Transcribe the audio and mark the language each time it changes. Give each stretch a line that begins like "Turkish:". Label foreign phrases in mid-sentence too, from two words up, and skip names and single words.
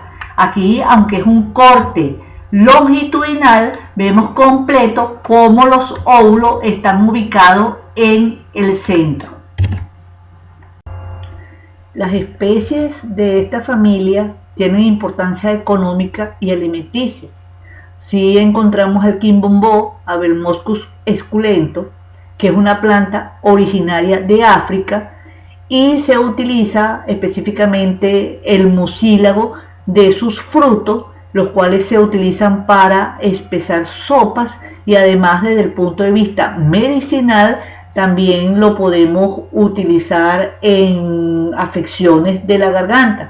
Spanish: Aquí, aunque es un corte longitudinal, vemos completo cómo los óvulos están ubicados en el centro. Las especies de esta familia tienen importancia económica y alimenticia. Si encontramos el quimbombó, Abelmoschus esculento, que es una planta originaria de África, y se utiliza específicamente el mucílago de sus frutos, los cuales se utilizan para espesar sopas y además desde el punto de vista medicinal También lo podemos utilizar en afecciones de la garganta.